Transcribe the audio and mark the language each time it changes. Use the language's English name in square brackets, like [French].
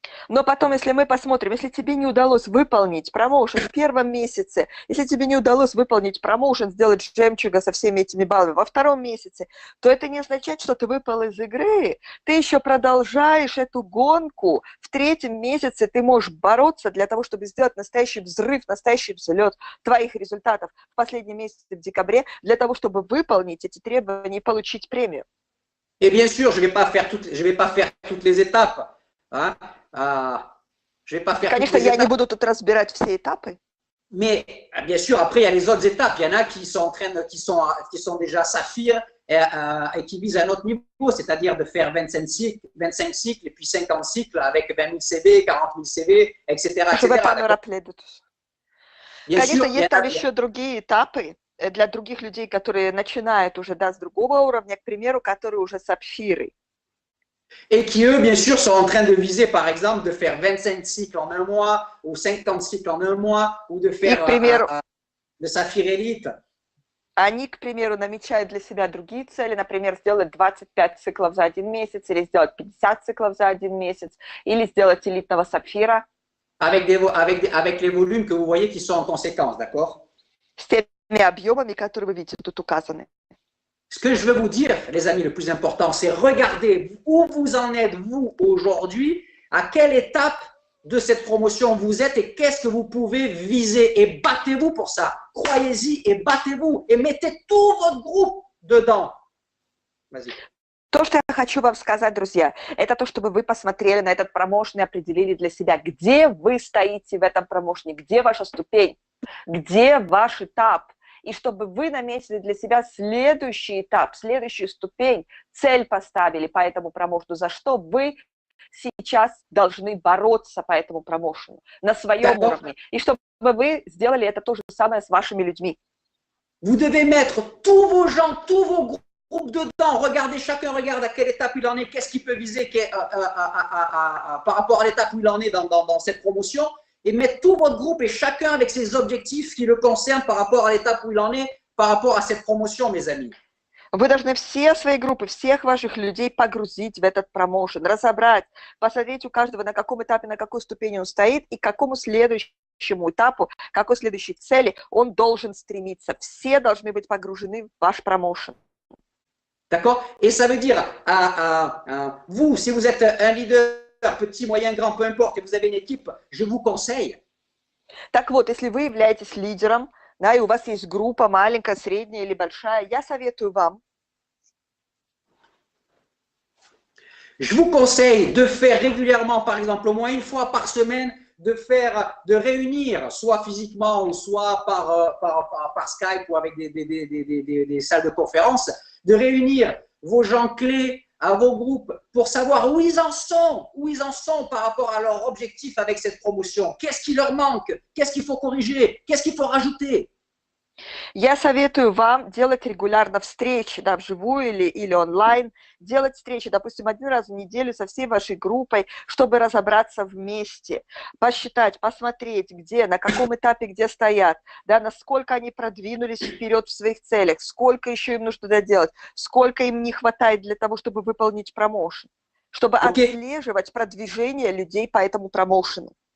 [Russian] Но потом, если мы посмотрим, если тебе не удалось выполнить промоушен в первом месяце, если тебе не удалось выполнить промоушен, сделать жемчуга со всеми этими баллами во втором месяце, то это не означает, что ты выпал из игры. Ты еще продолжаешь эту гонку. В третьем месяце ты можешь бороться для того, чтобы сделать настоящий взрыв, настоящий взлет твоих результатов в последнем месяце, в декабре, для того, чтобы выполнить эти требования и получить премию. [French] Et bien sûr, je vais pas faire toutes les étapes. Hein? Je vais pas faire [Russian] Конечно, я не буду тут разбирать все этапы. [French] Mais bien sûr, après, il y a les autres étapes. Il y en a qui sont déjà Saphir et qui visent un autre niveau, c'est-à-dire de faire 25 cycles et puis 50 cycles avec 20 000 CV, 40 000 CV, etc. [Russian] Конечно, есть там еще другие этапы для других людей, которые начинают уже с другого уровня, к примеру, которые уже сапфиры. [French] Et qui, eux, bien sûr, sont en train de viser, par exemple, de faire 25 cycles en un mois, ou 50 cycles en un mois, ou de faire le Saphir Elite. [Russian] Они, к примеру, намечают для себя другие цели, например, сделать 25 циклов за один месяц, или сделать 50 циклов за один месяц, или сделать элитного сапфира. [French] Avec les volumes que vous voyez qui sont en conséquence, d'accord? [Russian] С теми объемами, которые вы видите тут указаны. [French] Ce que je veux vous dire, les amis, le plus important, c'est regarder où vous en êtes, vous, aujourd'hui, à quelle étape de cette promotion vous êtes et qu'est-ce que vous pouvez viser. Et battez-vous pour ça. Croyez-y et battez-vous et mettez tout votre groupe dedans. Vas-y. [Russian] То, что я хочу вам сказать, друзья, это то, чтобы вы посмотрели на этот промоушен и определили для себя, где вы стоите в этом промоушене, где ваша ступень, где ваш этап. И чтобы вы наметили для себя следующий этап, следующую ступень, цель поставили по этому промоушену, за что вы сейчас должны бороться по этому промоушену на своем уровне. И чтобы вы сделали это то же самое с вашими людьми. [French] Vous devez mettre tous vos gens, tous vos groupes dedans. Regardez, chacun regarde à quelle étape il en est, qu'est-ce qu'il peut viser par rapport à l'étape où il en est dans cette promotion. Et mettre tout votre groupe et chacun avec ses objectifs qui le concernent par rapport à l'étape où il en est, par rapport à cette promotion, mes amis. [Russian] Вы должны все свои группы, всех ваших людей погрузить в этот промоушен, разобрать, посмотреть у каждого, на каком этапе, на какой ступени он стоит и к какому следующему этапу, к какой следующей цели он должен стремиться. Все должны быть погружены в ваш промоушен. [French] D'accord? Et ça veut dire, vous, si vous êtes un leader, petit, moyen, grand, peu importe, et vous avez une équipe, je vous conseille. [Russian] Так вот, если вы являетесь лидером, да, и у вас есть группа маленькая, средняя или большая, я советую вам. [French] Je vous conseille de faire régulièrement, par exemple, au moins une fois par semaine, de réunir, soit physiquement ou soit par Skype ou avec des salles de conférence, de réunir vos gens clés à vos groupes pour savoir où ils en sont par rapport à leur objectif avec cette promotion. Qu'est-ce qui leur manque? Qu'est-ce qu'il faut corriger? Qu'est-ce qu'il faut rajouter? [Russian] Я советую вам делать регулярно встречи, да, вживую или онлайн, делать встречи, допустим, 1 раз в неделю со всей вашей группой, чтобы разобраться вместе, посчитать, посмотреть, где, на каком этапе, где стоят, да, насколько они продвинулись вперед в своих целях, сколько еще им нужно доделать, сколько им не хватает для того, чтобы выполнить промоушен, чтобы отслеживать продвижение людей по этому промоушену.